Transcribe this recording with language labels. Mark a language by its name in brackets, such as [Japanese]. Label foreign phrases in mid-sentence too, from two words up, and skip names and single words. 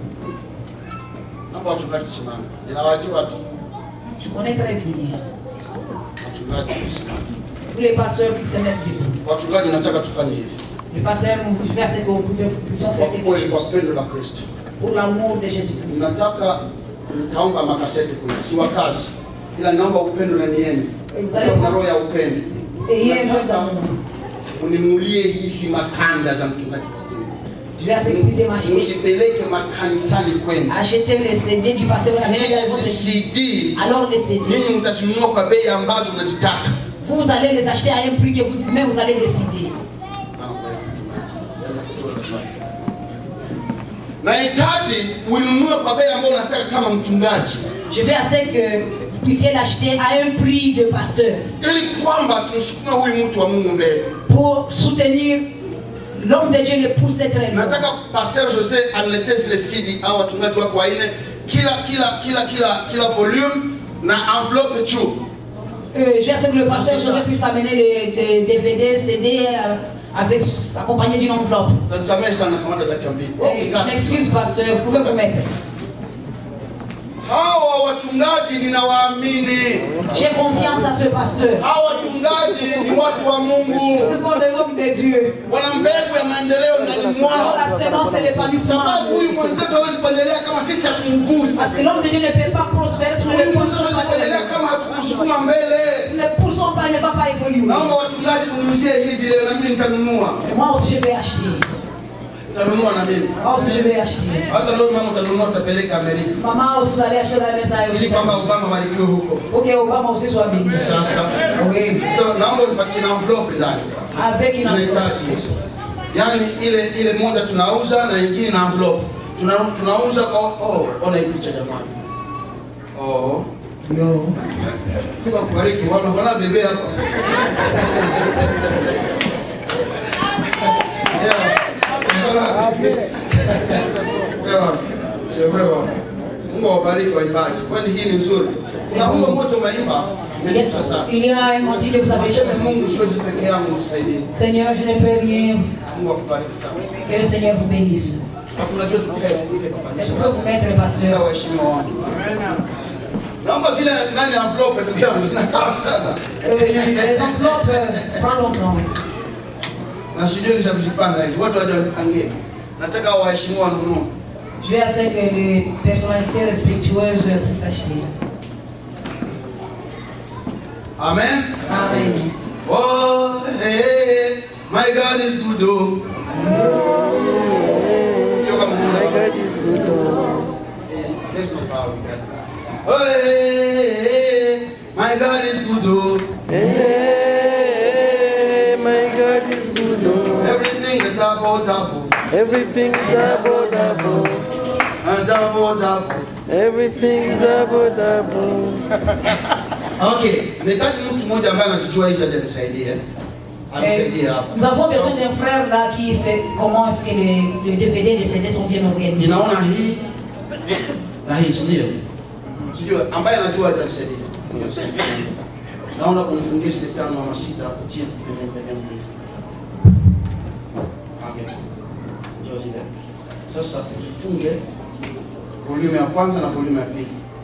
[French] Je connais très bien. Tous les pasteurs qui se mettent debout. Les pasteurs, je vais essayer que vous puissiez faire quelque chose. Pour l'amour de Jésus-Christ. [Swahili] Ila naomba upendo na nieni. Kwa roho ya upendo. Uninunulie hizi makanda za mchungaji Pastor. [French] Je vais essayer que vous m'achetez. [Swahili] Usipeleke makanisani kwenu. [French] Achetez les CD du pasteur. CD. Alors les CD. [Swahili] Nyinyi mtazinunua kwa bei ambazo mnazitaka. [French] Vous allez les acheter à un prix que vous-même vous allez décider. [Swahili] Nahitaji uinunue kwa bei ambayo unataka kama mchungaji. [French] Je vais essayer que vous puissiez l'acheter à un prix de pasteur. [Swahili] Ili kwamba tusukume huyu mtu wa Mungu mbele. [French] Pour soutenir l'homme de Dieu, le pousser très loin. [Swahili] Nataka Pasteur José aniletee zile CD au wachungaji wako waine kila volume na enveloppe juu. [French] J'espère que le pasteur José puisse amener les DVD, CD avec accompagné d'une enveloppe. Je m'excuse pasteur, vous pouvez vous mettre. [Swahili] Hawa wachungaji ninawaamini. [French] J'ai confiance à ce pasteur. [Swahili] Hawa wachungaji ni watu wa Mungu. [French] Ce sont des hommes de Dieu. [Swahili] Wana mbegu ya maendeleo ndani mwao. [French] La sémence de l'épanouissement. [Swahili] Sababu huyu mwenzetu hawezi kuendelea kama sisi hatumgusi. [French] Parce que l'homme de Dieu ne peut pas prospérer si nous ne le poussons pas [Swahili] kuendelea kama hatukusukuma mbele. [French] Nous ne poussons pas, il ne va pas évoluer. [Swahili] Naomba wachungaji kununuzie hizi leo na mimi nitanunua. [French] Moi aussi je vais acheter. [Swahili] Nitanunua na mimi. [French] Moi aussi je vais acheter. [Swahili] Hata leo mama utanunua utapeleka Amerika. [French] Maman aussi vous allez acheter la message. [Swahili] Ili kwamba Obama barikiwe huko. [French] OK, Obama aussi soit béni. [Swahili] Sasa. [French] Oui. [Swahili] So naomba nipatie na envelope ndani. [French] Avec une enveloppe. [Swahili] Yaani ile moja tunauza na nyingine na envelope. Tunauza kwa ona hii picha jamani. Yo. Mungu akubariki. Wanaona bebe hapa. Mungu awabariki waimbaji. Kwani hii ni nzuri. Kuna wimbo mmoja umeimba umenigusa sana. Il y a un cantique que vous avez chanté. Mungu siwezi peke yangu nisaidie. Seigneur, je ne peux rien. Mungu akubariki sana. Que le Seigneur vous bénisse. Tunajua tukae kwa Est-ce que vous pouvez vous mettre pasteur? Waheshimiwa wangu. Naomba zile ndani ya envelope ndugu yangu zinakaa sana. Les enveloppes, prends longtemps. Na sijui kisha kujipanga hizi. Watu waje wanipangie. Nataka waheshimiwa wanunue. [French] Je vais essayer que les personnalités respectueuses puissent acheter. Amen. Amen. [English] Oh, hey, my God is good. My God is good. There's no power in that. Oh, hey, my God is good. Hey, my God is good. Everything the double. Everything double. And double. Everything double. [Swahili] Okay, nahitaji mtu mmoja ambaye anasijua hizi anisaidia. [French] Nous avons besoin d'un frère là qui sait comment est-ce que les DVD, les CD sont bien organisés. [Swahili] Ninaona hii na hii ndio. Sijui ambaye anajua atanisaidia. Naona kunifungia zile 5 ama 6 hapo chini pembeni hivi. Okay. Ndio. Sasa tujifunge volume ya kwanza na volume ya pili.